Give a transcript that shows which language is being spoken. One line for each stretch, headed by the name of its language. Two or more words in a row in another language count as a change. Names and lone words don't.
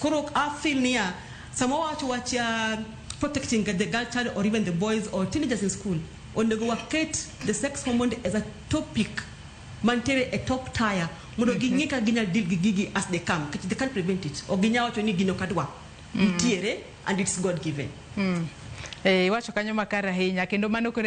English: Koro I feel
Luo (Kenya and Tanzania): niya sama
English: watch protecting the girl child or even the boys or teenagers in school
Luo (Kenya and Tanzania): onego waket
English: the sex hormone as a topic mantere a top tier
Luo (Kenya and Tanzania): mondo gingika ginya
English: deal gigi as they come, they can't prevent it
Luo (Kenya and Tanzania): o ginya wacho ni gino kadwa nitiere
English: and it's God given.
Luo (Kenya and Tanzania): Wacho kanyo makara hinya kendo mano kore